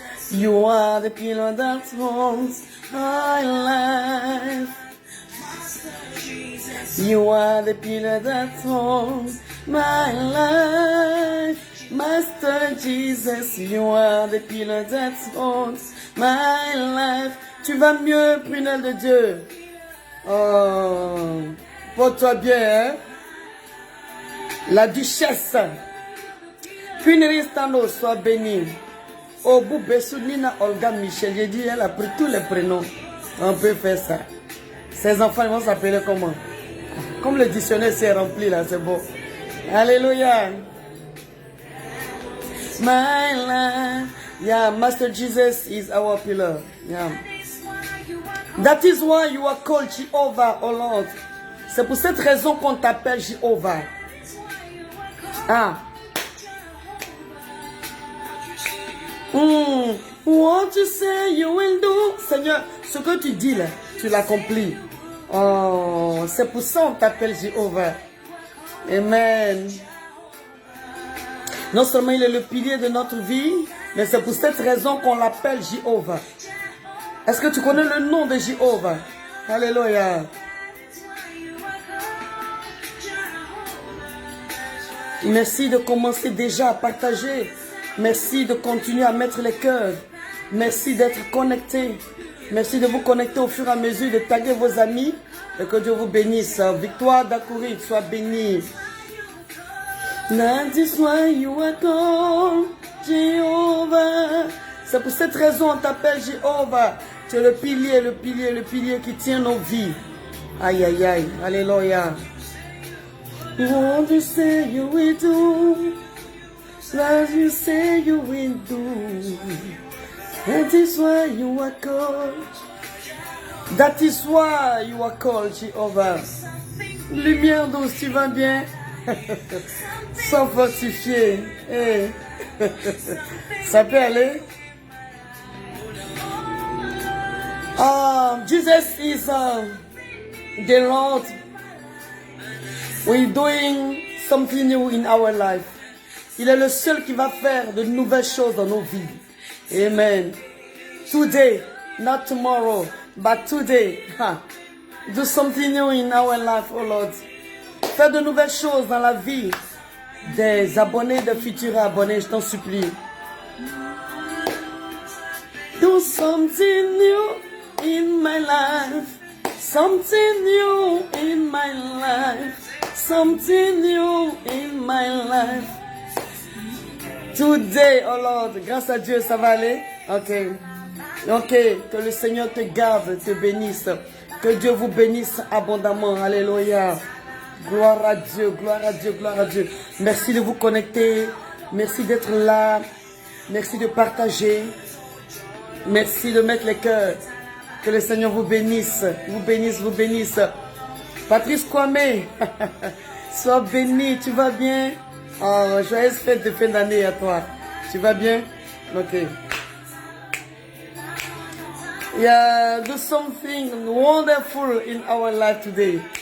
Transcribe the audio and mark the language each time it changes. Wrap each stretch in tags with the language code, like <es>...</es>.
<en>You are the pillar that holds my life. You are the pillar that holds my life. Master Jesus, you are the pillar that holds my life.</en> <fr>Tu vas mieux, prunelle de Dieu. Oh, porte-toi bien, hein? La duchesse. Punerie Stano, sois bénie. Obu Bessounina Olga Michel, j'ai dit, elle a pris tous les prénoms. On peut faire ça. Ses enfants, ils vont s'appeler comment? Comme le dictionnaire s'est rempli là, c'est beau. Alléluia.</fr> <en>My life. Yeah, Master Jesus is our pillar. Yeah. That is why you are called Jehovah, oh Lord.</en> <fr>C'est pour cette raison qu'on t'appelle Jehovah. Ah.</fr> <en>What you say you will do.</en> <fr>Seigneur, ce que tu dis là, tu l'accomplis. Oh, c'est pour ça qu'on t'appelle Jéhovah. Amen. Non seulement il est le pilier de notre vie, mais c'est pour cette raison qu'on l'appelle Jéhovah. Est-ce que tu connais le nom de Jéhovah? Alléluia. Merci de commencer déjà à partager. Merci de continuer à mettre les cœurs. Merci d'être connecté. Merci de vous connecter au fur et à mesure, de taguer vos amis. Et que Dieu vous bénisse. Victoire d'Akourit, sois bénie.</fr> <en>That is why you are called Jehovah.</en> <fr>C'est pour cette raison qu'on t'appelle Jéhovah. Tu es le pilier qui tient nos vies. Aïe, aïe, aïe. Alléluia.</fr> <en>What you say you will do. What you say you will do. That is why you are called. That is why you are called Jehovah.</en> <fr>Lumière douce, tu vas bien? Sans fortifier. Hey. Ça peut aller?</fr> <en>Jesus is the Lord. We're doing something new in our life.</en> <fr>Il est le seul qui va faire de nouvelles choses dans nos vies. Amen.</fr> <en>Today, not tomorrow, but today. Do something new in our life, oh Lord.</en> <fr>Fais de nouvelles choses dans la vie des abonnés, des futurs abonnés, je t'en supplie.</fr> <en>Do something new in my life. Something new in my life. Something new in my life. Today, oh Lord,</en> <fr>grâce à Dieu, ça va aller? Ok. Ok, que le Seigneur te garde, te bénisse. Que Dieu vous bénisse abondamment. Alléluia. Gloire à Dieu, gloire à Dieu, gloire à Dieu. Merci de vous connecter. Merci d'être là. Merci de partager. Merci de mettre les cœurs. Que le Seigneur vous bénisse. Vous bénisse, vous bénisse. Patrice Kwame. Sois béni, tu vas bien? Oh, joyeuse fête de fin d'année à toi. Tu vas bien? Ok.</fr> <en>Yeah, do something wonderful in our life today.</en>